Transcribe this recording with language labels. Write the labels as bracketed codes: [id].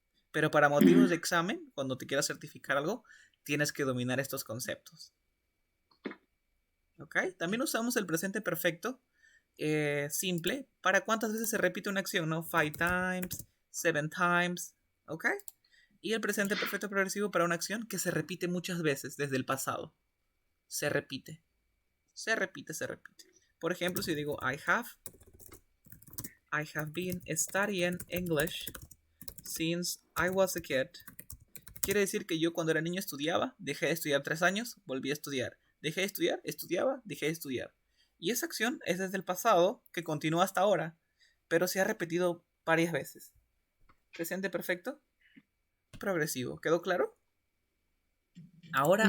[es] Pero para motivos de examen, cuando te quieras certificar algo, tienes que dominar estos conceptos. ¿Ok? También usamos el presente perfecto simple para cuántas veces se repite una acción, ¿no? [en] 5 times, 7 times, [es] ¿ok? Y el presente perfecto progresivo para una acción que se repite muchas veces desde el pasado. Se repite. Se repite, se repite. Por ejemplo, si digo [en] I have been studying English since I was a kid. [es] Quiere decir que yo cuando era niño estudiaba, dejé de estudiar 3 años, volví a estudiar. Dejé de estudiar, estudiaba, dejé de estudiar. Y esa acción es desde el pasado, que continúa hasta ahora, pero se ha repetido varias veces. Presente perfecto, progresivo. ¿Quedó claro? Ahora